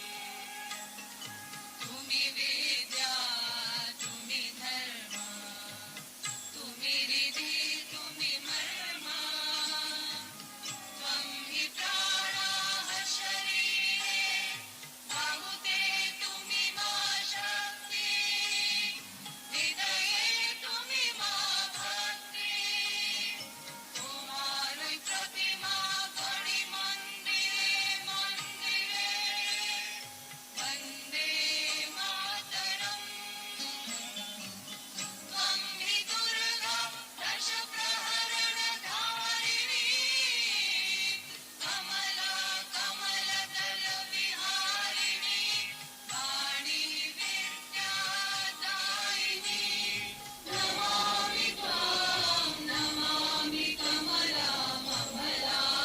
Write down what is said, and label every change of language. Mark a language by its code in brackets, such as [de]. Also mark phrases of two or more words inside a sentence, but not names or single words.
[bn] তুমি বিদ্যা তুমি ধর্ম তুমি রিধি তুমি মর্ম [sa] त्वं हि प्राणाः शरीरे [bn] বাহুতে তুমি মা শক্তি হৃদয়ে তুমি মা ভক্তি তোমারই প্রতিমা গড়ি মন্দিরে মন্দিরে বন্দে মাতরম [sa] ত্বং হি [bn] দুর্গা দশ প্রহরণ ধারিণী কমলা কমলদল বিহারিণী বাণী বিদ্যা দায়িনী নমামি ত্বাং নমামি কমলা কমলা